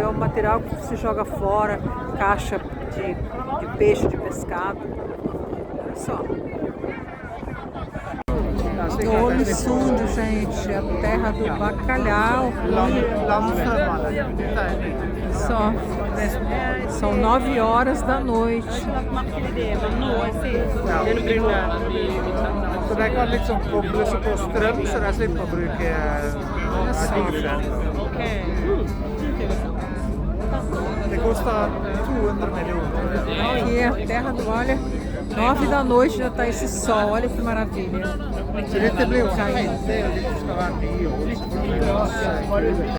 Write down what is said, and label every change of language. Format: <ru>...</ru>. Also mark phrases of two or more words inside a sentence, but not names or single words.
<pt>É um material que se joga fora, caixa de peixe, de pescado. Olha só. Do Olho Fundo, gente, a terra do bacalhau. Só. São 9 horas da noite.</pt> <no>Så det kan liksom kobles på strøm, så de slipper å bruke diesel. Det koster 200 millioner.</no> <pt>Aqui é a terra do, olha, 9 da noite já tá esse sol, olha que maravilha.</pt> <no>Så dette blir jo helt, det er jo litt skal være nye.</no>